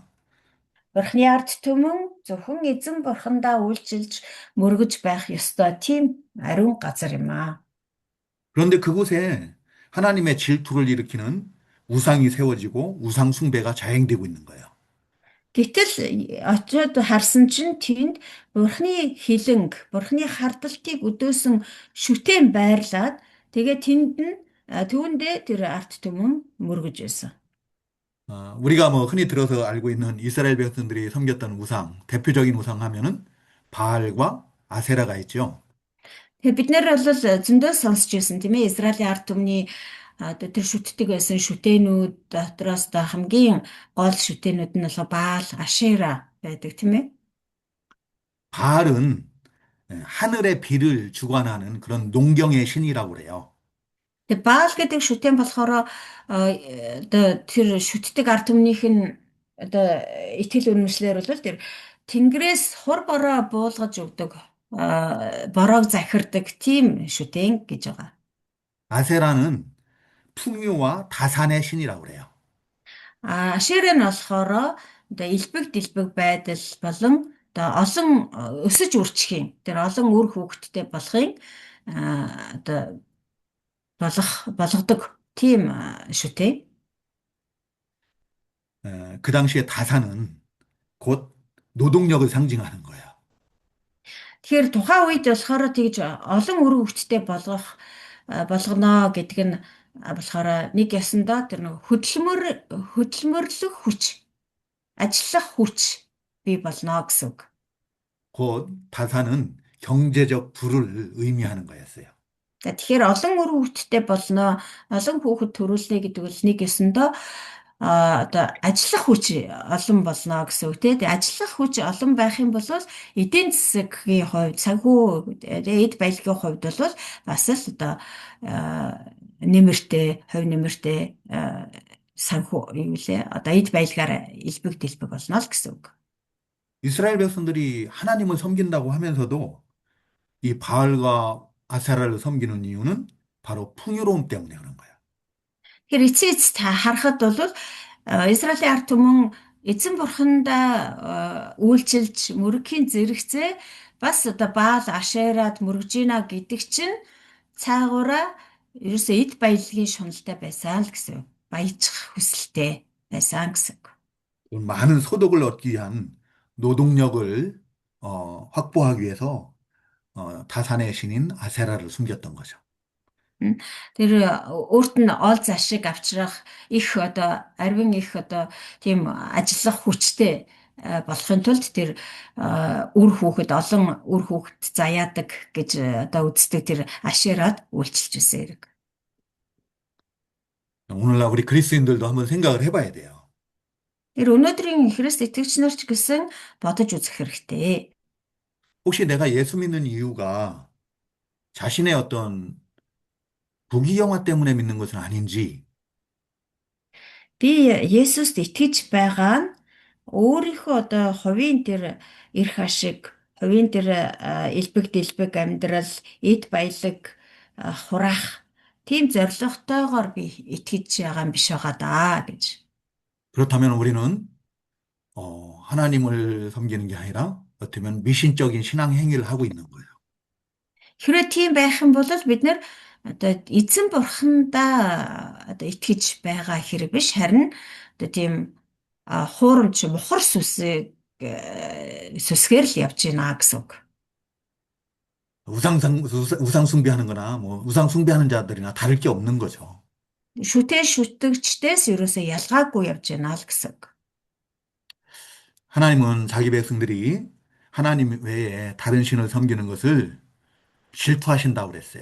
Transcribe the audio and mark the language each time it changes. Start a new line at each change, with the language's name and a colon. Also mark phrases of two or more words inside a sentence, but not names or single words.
Mongolian: Бурхны ард түмэн зөвхөн эзэн бурхандаа үйлчилж мөргөж байх ёстой тийм ариун газар юм аа.
Korean: 그런데 그곳에 하나님의 질투를 일으키는 우상이 세워지고 우상 숭배가 자행되고 있는 거예요.
Mongolian: Гэтэл очиод харсан чинь тэнд бурхны хилэнг, бурхны хардалтыг өдөөсөн шүтэн байрлаад тэгээ тэнд нь түүндээ тэр ард түмэн мөргөж байсан.
Korean: 우리가 뭐 흔히 들어서 알고 있는 이스라엘 백성들이 섬겼던 우상, 대표적인 우상 하면은 바알과 아세라가 있죠.
Mongolian: Тэгээ бид нэр бол зөндөө сонсч байсан тийм ээ Израилийн ард түмний одоо тэр шүтдэг байсан шүтэнүүд дотроос одоо хамгийн гол шүтэнүүд нь бол Баал, Ашера байдаг тийм ээ.
Korean: 바알은 하늘의 비를 주관하는 그런 농경의 신이라고 그래요.
Mongolian: Тэгээ Баал гэдэг шүтэн болохоор одоо тэр шүтдэг ард түмнийх нь одоо итгэл үнэмшлэр бол тэр Тэнгэрээс хур бороо буулгаж өгдөг бороог захирдаг тийм шүтэн гэж байгаа.
Korean: 아세라는 풍요와 다산의 신이라고 그래요.
Mongolian: Ашер нь болохоор одоо элбэг дэлбэг байдал болон одоо олон өсөж үржихийн тэр олон үр хүүхэдтэй болохын одоо болгодог тийм шүтээ.
Korean: 그 당시에 다산은 곧 노동력을 상징하는 거예요.
Mongolian: Тэгэхээр тухайн үед болохоор тэгж олон үр хүүхэдтэй болгоно гэдэг нь болохоор нэг ясандаа тэр нэг хөдөлмөрлөх хүч, ажиллах хүч бий болно гэсэн үг.
Korean: 곧 다산은 경제적 부를 의미하는 거였어요.
Mongolian: Тэгэхээр олон үр хүүхэдтэй болно, олон хүүхэд төрүүлнэ гэдэг бол нэг ясандаа одоо ажиллах хүч олон болно гэсэн үг тийм. Ажиллах хүч олон байх юм бол эдийн засгийн хувьд, санхүү эд баялагын хувьд бол бас л одоо нэмэртэй, хувь нэмэртэй санхүү юу лээ одоо эд баялагаар элбэг дэлбэг болно л гэсэн үг.
Korean: 이스라엘 백성들이 하나님을 섬긴다고 하면서도 이 바알과 아세라를 섬기는 이유는 바로 풍요로움 때문에 그런 거예요.
Mongolian: Тэгэхээр эцээц та харахад бол Израилийн ард түмэн эзэн бурхандаа үйлчилж мөрөхийн зэрэгцээ бас одоо Баал Ашерад мөргөж гинэ гэдэг чинь цаагаараа ерөөсөө эд баялагын шуналтай байсан л гэсэн. Баяжих хүсэлтэй байсан гэсэн.
Korean: 많은 소득을 얻기 위한 노동력을 확보하기 위해서 다산의 신인 아세라를 숨겼던 거죠.
Mongolian: Тэр өөрт нь ол зашиг авчрах их одоо арвин их одоо тийм ажиллах хүчтэй болохын тулд тэр үр хүүхэд олон үр хүүхэд заяадаг гэж одоо үздэг тэр Ашерад үйлчилж байсан хэрэг.
Korean: 오늘날 우리 그리스도인들도 한번 생각을 해봐야 돼요.
Mongolian: Тэр өнөөдрийн Христ итгэгч нар ч гэсэн бодож үзэх хэрэгтэй.
Korean: 혹시 내가 예수 믿는 이유가 자신의 어떤 부귀영화 때문에 믿는 것은 아닌지,
Mongolian: Би Есүст итгэж байгаа нь өөрийнхөө одоо хувийн тэр эрх ашиг, хувийн тэр элбэг дэлбэг амьдрал, эд баялаг хураах тийм зорилготойгоор би итгэж байгаа юм биш байгаа даа гэж.
Korean: 그렇다면 우리는 하나님을 섬기는 게 아니라 어떻게 보면 미신적인 신앙 행위를 하고 있는 거예요.
Mongolian: Хэрвээ тийм байх юм бол бид нэр одоо эзэн бурхандаа одоо итгэж байгаа хэрэг биш харин одоо тийм хуурамч мухар сүсгээр л явж байна гэсэн үг.
Korean: 우상 숭배하는 거나 뭐 우상 숭배하는 자들이나 다를 게 없는 거죠.
Mongolian: Шүтээ шүтгчдээс ерөөсөө ялгаагүй явж байна л гэсэн үг.
Korean: 하나님은 자기 백성들이 하나님 외에 다른 신을 섬기는 것을 질투하신다고 그랬어요.